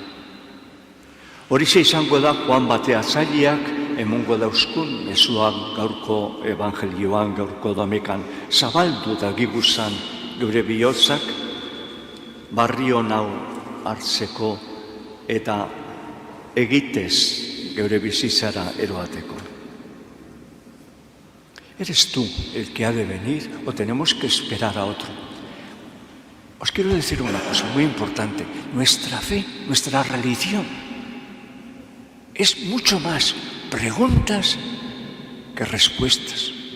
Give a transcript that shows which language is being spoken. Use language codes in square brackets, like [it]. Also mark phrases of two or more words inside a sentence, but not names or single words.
[eu] Horixe izango da Juan Bateatzaileak emungo dauzkun mezuak gaurko evangelioan, gaurko domekan, zabaldu dagiguzan gure bihotzak, barrio nau hartzeko eta egitez geure bizitzara eroateko. [es] ¿Eres tú el que ha de venir o tenemos que esperar a otro? Os quiero decir una cosa muy importante. Nuestra fe, nuestra religión, es mucho más preguntas que respuestas.